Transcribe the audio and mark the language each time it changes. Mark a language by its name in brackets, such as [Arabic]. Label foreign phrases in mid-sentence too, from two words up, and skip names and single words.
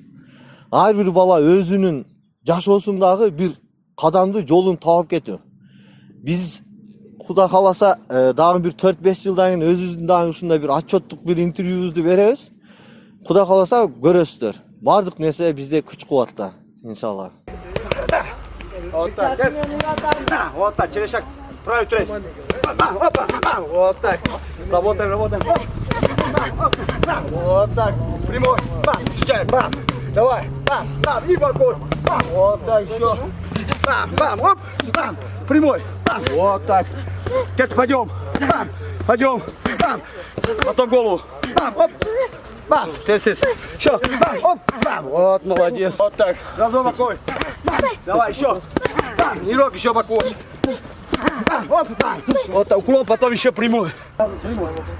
[Kyrgyz] Ар бир бала өзүнүн жашоосундагы бир кадамды жолун таап кетүү. Биз Кудай кааласа дагы бир 4-5 жылдан кийин өзүбүздүн дагы ушундай бир отчеттук бир интервьюбузду беребиз. Кудай кааласа көрөсүздөр. Бардык нерсе бизде күч кубатта, иншалла. [Russian] Вот так, вот так, через шаг, правый трейс. Вот так, работаем. Вот так, прямой, бам, встречаем, бам, давай, бам, и боковой, бам, вот так, еще, бам, оп, бам, прямой, бам, вот так, как пойдем, бам, пойдем, бам, потом голову, бам, оп, бам, тест, еще, бам, оп, бам, вот, молодец, вот так, разок боковой, бам, давай, еще, бам, нирок, еще боковой, бам, оп, бам, вот так, уклон, потом еще прямой, прямой.